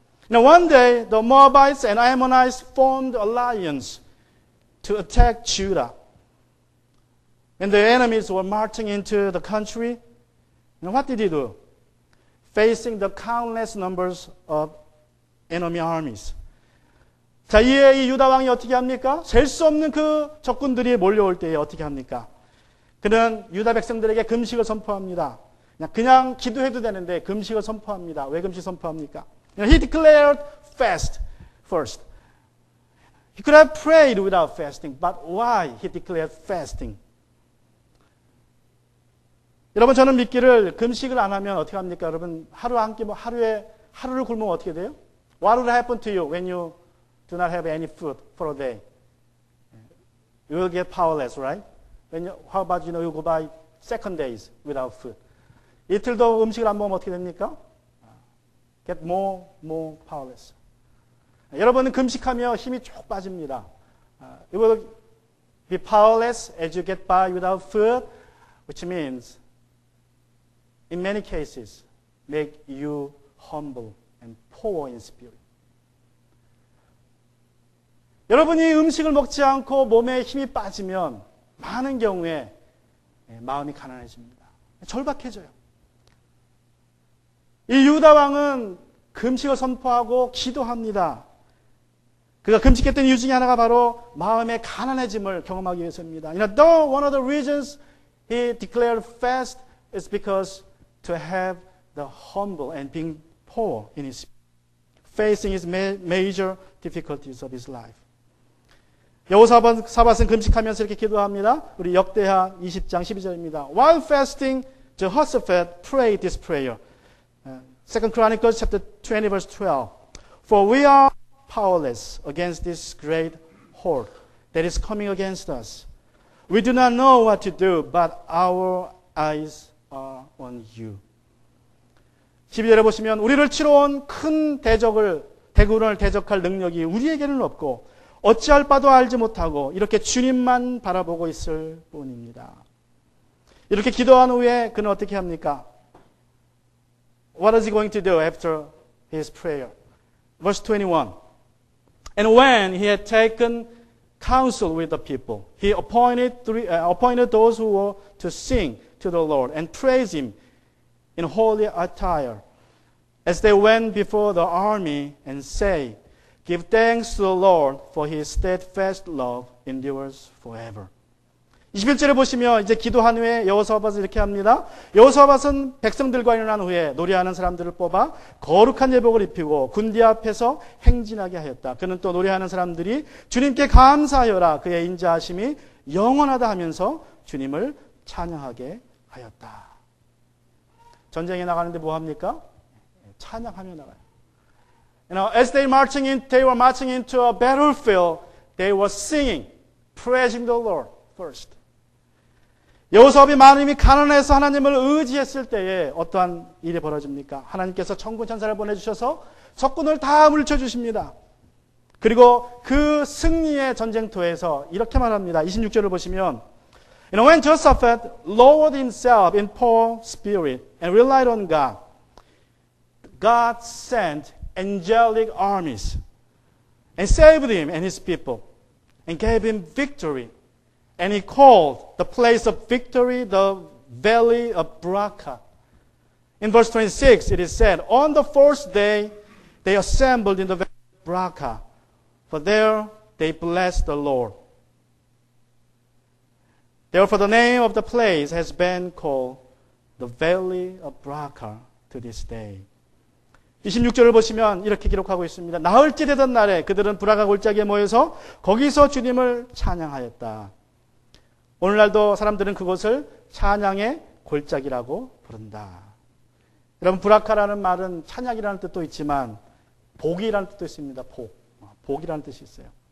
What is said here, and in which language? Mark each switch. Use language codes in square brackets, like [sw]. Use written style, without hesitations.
[en] One day, the Moabites and Ammonites formed alliance to attack Judah. When the enemies were marching into the country, what did he do? Facing the countless numbers of enemy armies. [ko] 자, 이에 이 유다 왕이 어떻게 합니까? 셀 수 없는 그 적군들이 몰려올 때에 어떻게 합니까? 그는 유다 백성들에게 금식을 선포합니다. 그냥 기도해도 되는데 금식을 선포합니다. 왜 금식 선포합니까? [en] He declared fast first. He could have prayed without fasting, but why he declared fasting? [ko] 여러분, 저는 믿기를 금식을 안 하면 어떻게 합니까? 여러분, 하루를 굶으면 어떻게 돼요? [en] What would happen to you when you do not have any food for a day? You will get powerless, right? How about you go by second days without food? [ko] 이틀도 음식을 안 먹으면 어떻게 됩니까? [en] get more powerless. [ko] 여러분은 금식하며 힘이 쭉 빠집니다. [en] You will be powerless as you get by without food, which means, in many cases, make you humble and poor in spirit. [ko] 여러분이 음식을 먹지 않고 몸에 힘이 빠지면 많은 경우에 마음이 가난해집니다. 절박해져요. 이 유다 왕은 금식을 선포하고 기도합니다. 그가 금식했던 이유 중에 하나가 바로 마음의 가난해짐을 경험하기 위해서입니다. [en] Though one of the reasons he declared fast is because to have the humble and being poor in his facing his major difficulties of his life. [ko] 여호사밧은 금식하면서 이렇게 기도합니다. 우리 역대하 20장 12절입니다. [en] While fasting, Jehoshaphat prayed this prayer. 2 Chronicles chapter 20 verse 12. For we are powerless against this great horde that is coming against us. We do not know what to do, but our eyes are on you. [ko] 12절에 보시면 우리를 치러 온 큰 대군을 대적할 능력이 우리에게는 없고 어찌할 바도 알지 못하고 이렇게 주님만 바라보고 있을 뿐입니다. 이렇게 기도한 후에 그는 어떻게 합니까? [en] What is he going to do after his prayer? Verse 21. And when he had taken counsel with the people, he appointed those who were to sing to the Lord and praise him in holy attire, as they went before the army and say, Give thanks to the Lord, for his steadfast love endures forever. [ko] 21절에 보시면 이제 기도한 후에 여호사밧은 이렇게 합니다. 여호사밧은 백성들과 일어난 후에 노래하는 사람들을 뽑아 거룩한 예복을 입히고 군대 앞에서 행진하게 하였다. 그는 또 노래하는 사람들이 주님께 감사하여라 그의 인자하심이 영원하다 하면서 주님을 찬양하게 하였다. 전쟁에 나가는데 뭐 합니까? 찬양하며 나가요. [en] As they were marching into a battlefield, they were singing, praising the Lord first. [ko] 여호사밧이 마음이 가난해서 하나님을 의지했을 때에 어떠한 일이 벌어집니까? 하나님께서 천군 천사를 보내주셔서 적군을 다 물쳐주십니다. 그리고 그 승리의 전쟁터에서 이렇게 말합니다. 26절을 보시면 [en] When Jehoshaphat lowered himself in poor spirit and relied on God, God sent angelic armies and saved him and his people and gave him victory. And he called the place of victory the Valley of Barakah. In verse 26 it is said, On the first day they assembled in the Valley of Barakah, for there they blessed the Lord. Therefore the name of the place has been called the Valley of Barakah to this day. [ko] 26절을 보시면 이렇게 기록하고 있습니다. 나흘째 되던 날에 그들은 브라가 골짜기에 모여서 거기서 주님을 찬양하였다. 오늘날도 사람들은 그곳을 찬양의 골짜기라고 부른다. 여러분, 브라카라는 말은 찬양이라는 뜻도 있지만 복이라는 뜻도 있습니다. 복이라는 뜻이 있어요.